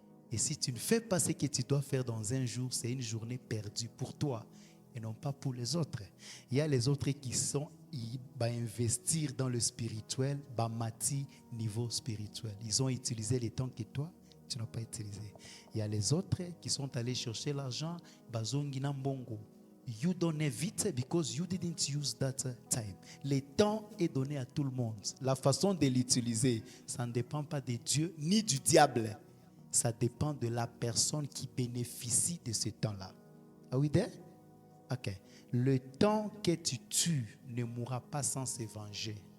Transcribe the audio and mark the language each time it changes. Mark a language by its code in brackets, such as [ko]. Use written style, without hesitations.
[fr] Et si tu ne fais pas ce que tu dois faire dans un jour, c'est une journée perdue pour toi et non pas pour les autres. Il y a les autres qui sont investir dans le spirituel, mati niveau spirituel. Ils ont utilisé les temps que toi, tu n'as pas utilisé. Il y a les autres qui sont allés chercher l'argent, [ln] bazongina mbongo. [en] You don't have it because you didn't use that time. [fr] Le temps est donné à tout le monde. La façon de l'utiliser, ça ne dépend pas de Dieu ni du diable. Ça dépend de la personne qui bénéficie de ce temps-là. [en] Are we there? [fr] Ok. Le temps que tu tues ne mourra pas sans se venger.